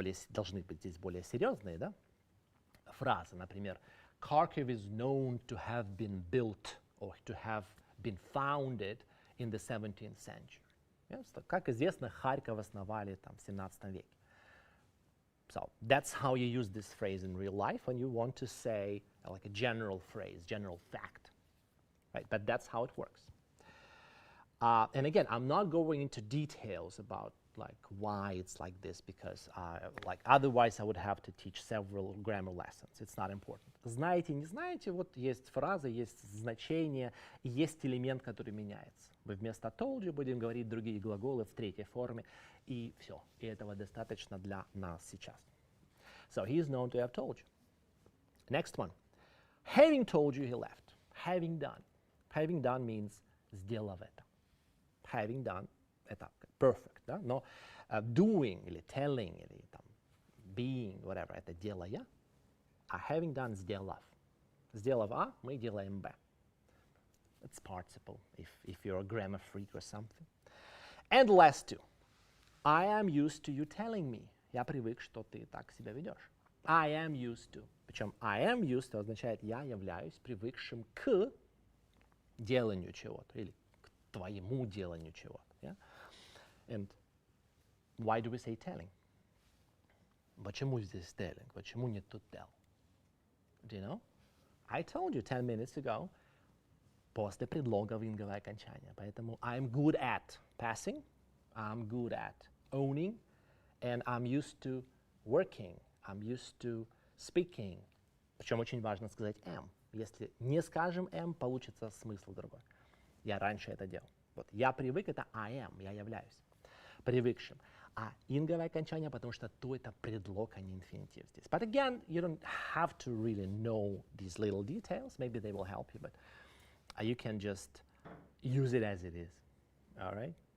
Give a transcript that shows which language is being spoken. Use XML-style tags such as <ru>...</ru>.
<ru>Должны быть здесь более серьезные, да? Фразы, например,</ru> <en>Kharkiv is known to have been built or to have been founded in the 17th century. Yes?</en> <ru>Как известно, Харьков основали там в 17 веке.</ru> <en>So that's how you use this phrase in real life when you want to say like a general phrase, general fact, right? But that's how it works. And again, I'm not going into details about like why it's like this, because like otherwise I would have to teach several grammar lessons. It's not important.</en> <ru>Знаете, не знаете, вот есть фраза, есть значение, и есть элемент, который меняется. Мы вместо told you будем говорить другие глаголы в третьей форме, и все. И этого достаточно для нас сейчас.</ru> <en>So he is known to have told you. Next one. Having told you, he left. Having done. Having done means</en> <ru>сделав это.</ru> <en>Having done это perfect,</en> <ru>да? Но doing или telling или там being, whatever, это делая. А having done сделав. Сделав А, мы делаем Б.</ru> <en>It's participle if you're a grammar freak or something. And the last two. I am used to you telling me.</en> <ru>Я привык, что ты так себя ведешь.</ru> <en>I am used to.</en> <ru>Причем</ru> <en>I am used to</en> <ru>означает я являюсь привыкшим к деланию чего-то или к твоему деланию чего-то.</ru> <en>Yeah? And why do we say telling?</en> <ru>Почему здесь telling? Почему не тут tell?</ru> <en>Do you know? I told you 10 minutes ago,</en> <ru>после предлога винговое окончание. Поэтому</ru> <en>I'm good at passing, I'm good at owning, and I'm used to working, I'm used to speaking.</en> <ru>Причем очень важно сказать am. Если не скажем am, получится смысл другой. Я раньше это делал. Вот я привык, это I am, я являюсь привыкшим. А инговое окончание, потому что то это предлог, а не инфинитив здесь.</ru> <en>But again, you don't have to really know these little details. Maybe they will help you, but you can just use it as it is. All right?</en>